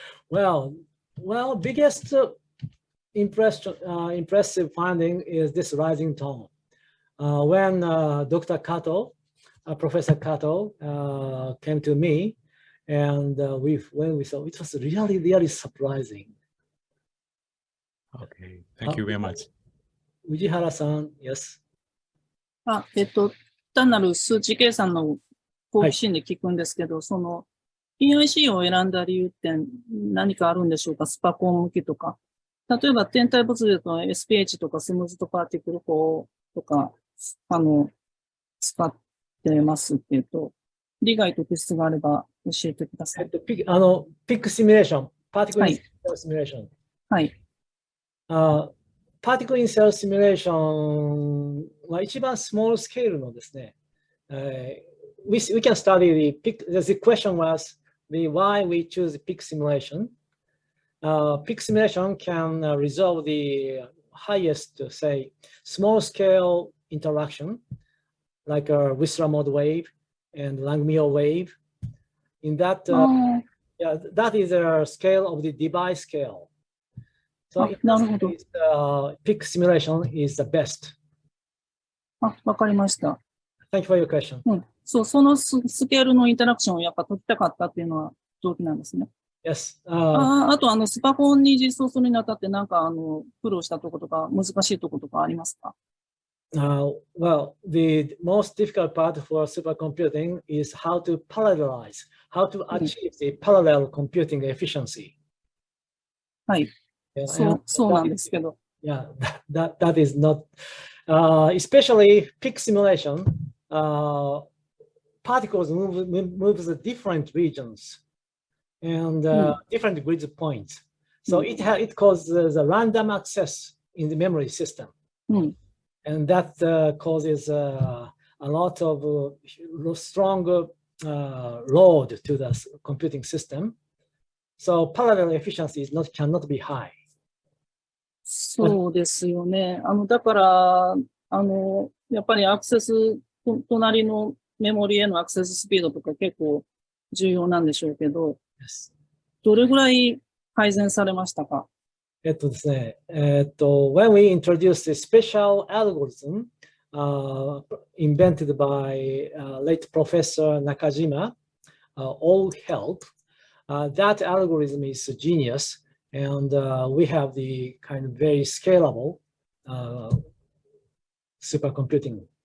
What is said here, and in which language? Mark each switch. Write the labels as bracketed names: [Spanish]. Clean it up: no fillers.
[English] Well, biggest impressive finding is this rising tone. When Dr. Kato, Professor Kato came to me, and when we saw, it was really, really surprising. Okay, thank you very much. Ujihara-san, yes. [Japanese] 単なる数値計算の好奇心で聞くんですけど、その PIC を選んだ理由って何かあるんでしょうか？スパコン向きとか。例えば天体物理だと SPH とかスムーズとパーティクル法とか、使ってますっていうと、利害と欠があれば教えてください。ピックシミュレーション、パーティクルインセルシミュレーション。はい。パーティクルインセルシミュレーションは一番スモールスケールのですね、 [English] we can study the peak. The question was why we choose the peak simulation. Peak simulation can resolve the highest, say, small scale interaction, like a Whistler mode wave and Langmuir wave. In that, yeah, that is a scale of the device scale. So in this case, peak simulation is the best. [Japanese] わかりました。 [English] Thank you for your question. [Japanese] そう、そのスケールのインタラクションをやっぱ解きたかったっていうのは動機なんですね。 [English] Yes. [Japanese] あとスパコンに実装するにあたってなんか苦労したとことか難しいとことかありますか？ [English] Well, the most difficult part for supercomputing is how to parallelize, how to achieve the parallel computing efficiency. [Japanese] はい。そうなんですけど。 [English] Yeah, that is not, especially peak simulation, particles move the different regions and different grid points. So it causes a random access in the memory system. And that causes a lot of strong load to the computing system. So parallel efficiency cannot be high. [Japanese] そうですよね。だから、やっぱりアクセス、隣のメモリへのアクセススピードとか結構重要なんでしょうけど、どれぐらい改善されましたか？ですね、 [English] when we introduced a special algorithm invented by late Professor Nakajima, all help, that algorithm is genius, and we have the kind of very scalable supercomputing.